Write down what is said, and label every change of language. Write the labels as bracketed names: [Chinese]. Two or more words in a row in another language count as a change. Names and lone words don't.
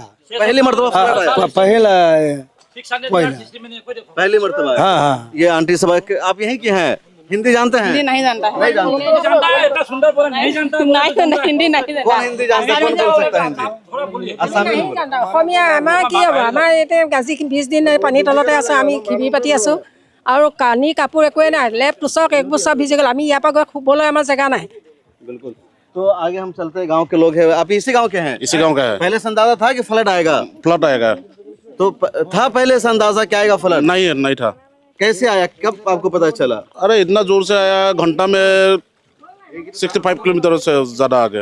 [Hindi] पहली मरतबा फ्लड आया? पहली मरतबा। हाँ हाँ। ये आंटी सब आप यहीं की हैं? हिंदी जानते हैं? हिंदी नहीं जानता है। नहीं जानते। नहीं हिंदी नहीं जानता। कौन हिंदी जानता है? कौन बोल सकता है हिंदी? आसामी में बोलो। [Assamese] অসমীয়া আমাৰ কি হ'ব, আমাৰ এতিয়া গাজি 20 দিন পানীৰ তলতে আছোঁ, আমি খিবি পাতি আছোঁ আৰু কানি কাপোৰ একোৱে নাই, লেপ পোছাক একবোৰ চব ভিজি গ'ল, আমি ইয়াৰ পৰা গৈ শুবলৈ আমাৰ জেগা নাই। [Hindi] बिल्कुल। तो आगे हम चलते हैं, गांव के लोग हैं। आप इसी गांव के हैं? इसी गांव का है। पहले से अंदाजा था कि फ्लड आएगा? फ्लड आएगा? तो था पहले से अंदाजा क्या आएगा फ्लड? नहीं था। कैसे आया, कब आपको पता चला? अरे इतना जोर से आया, घंटा में 65 किलोमीटर से ज्यादा आ गया।